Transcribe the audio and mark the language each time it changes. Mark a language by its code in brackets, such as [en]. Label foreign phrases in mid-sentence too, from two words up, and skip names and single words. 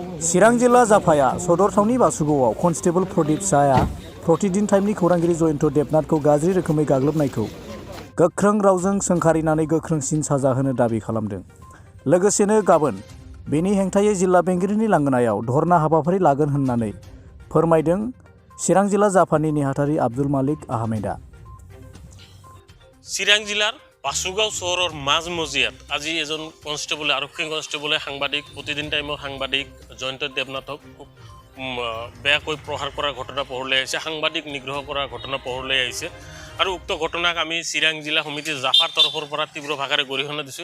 [brx] चिरां जिल्ला जाफाया सदर थावनि बासुगावआव कन्स्टेबल प्रदीप शाहआ प्रतिदिन टाइमनि खौरांगिरि जयनथ देबनाथखौ गाज्रि रोखोमै गाग्लोबनायखौ गोख्रों रावजों सोंखारिनानै गोख्रोंसिन साजा होनो दाबि खालामदों। लोगोसेनो गाबोन बेनि हेंथायै जिल्ला बेंगिरिनि लांगोनायाव धरना हाबाफारि लागोन होननानै फोरमायदों चिरां जिल्ला जाफानि नेहाथारि आब्दुल मालिक आहमेदा। [as] चिरां जिल्लार बासुगाव চহৰৰ মাজমজিয়াত আজি এজন কনষ্টেবলে আৰক্ষী কনষ্টেবলে সাংবাদিক প্ৰতিদিন টাইমৰ সাংবাদিক জয়ন্ত দেৱনাথক বেয়াকৈ প্ৰহাৰ কৰাৰ ঘটনা পোহৰলৈ আহিছে, সাংবাদিক নিগ্ৰহ কৰাৰ ঘটনা পোহৰলৈ আহিছে আৰু উক্ত ঘটনাক আমি চিৰাং জিলা সমিতি জাফাৰ তৰফৰ পৰা তীব্ৰ ভাষাৰে গৰিহণা দিছোঁ।